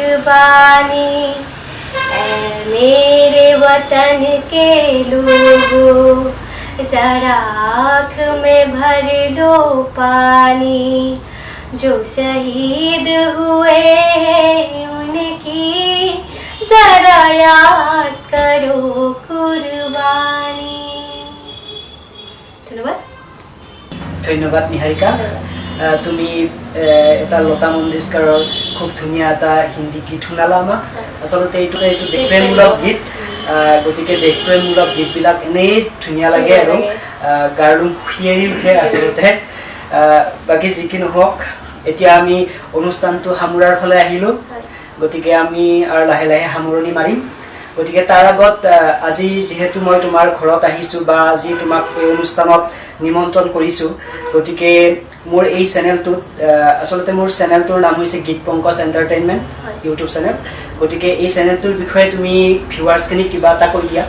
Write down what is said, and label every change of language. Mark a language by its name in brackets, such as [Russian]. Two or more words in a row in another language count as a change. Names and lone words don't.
[Hindi] कुर्बानी ऐ मेरे वतन के लोगों जरा आँख में भर लो पानी जो शहीद हुए हैं उनकी जरा याद करो कुर्बानी धन्यवाद [Assamese] ধন্যবাদ নিহাৰিকা তুমি এটা লতা মংগেশকাৰৰ খুব ধুনীয়া এটা হিন্দী গীত শুনালা আমাক আচলতে এইটো দেশপ্ৰেমমূলক গীত গতিকে দেশপ্ৰেমমূলক গীতবিলাক এনেই ধুনীয়া লাগে আৰু গাৰলুম হিয়েৰি উঠে আচলতে বাকী যি কি নহওক এতিয়া আমি অনুষ্ঠানটো সামৰাৰ ফালে আহিলোঁ গতিকে আমি আৰু লাহে লাহে সামৰণি মাৰিম গতিকে তাৰ আগত আজি যেহেতু মই তোমাৰ ঘৰত আহিছোঁ বা আজি তোমাক এই অনুষ্ঠানত নিমন্ত্ৰণ কৰিছোঁ গতিকে মোৰ এই চেনেলটোত আচলতে মোৰ চেনেলটোৰ নাম হৈছে গীত পংকজ এণ্টাৰটেইনমেণ্ট ইউটিউব চেনেল গতিকে এই চেনেলটোৰ বিষয়ে তুমি ভিউৱাৰ্ছখিনিক কিবা এটা কৈ দিয়া